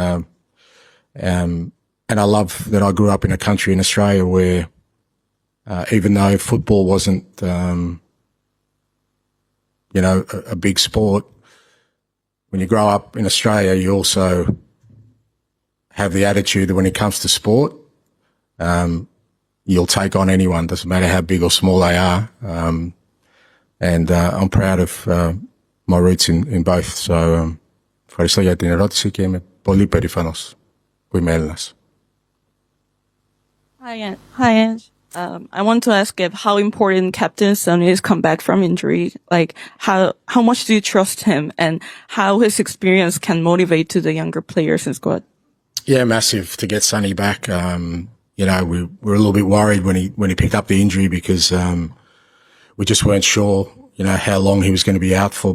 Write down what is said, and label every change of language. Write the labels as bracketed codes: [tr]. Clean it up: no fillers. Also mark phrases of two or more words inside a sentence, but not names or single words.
[en] And I love that I grew up in a country in Australia where, even though football wasn't, a big sport, when you grow up in Australia, you also have the attitude that when it comes to sport, you'll take on anyone, doesn't matter how big or small they are. And I'm proud of my roots in both. So, [el] ευχαριστώ για την ερώτηση και είμαι πολύ περήφανος που είμαι Έλληνας. [en] Hi, Ange. I want to ask how important Captain Sonny is come back from injury. Like, how much do you trust him, and how his experience can motivate to the younger players in squad? Yeah, massive to get Sonny back. We were a little bit worried when he picked up the injury because we just weren't sure, how long he was going to be out for.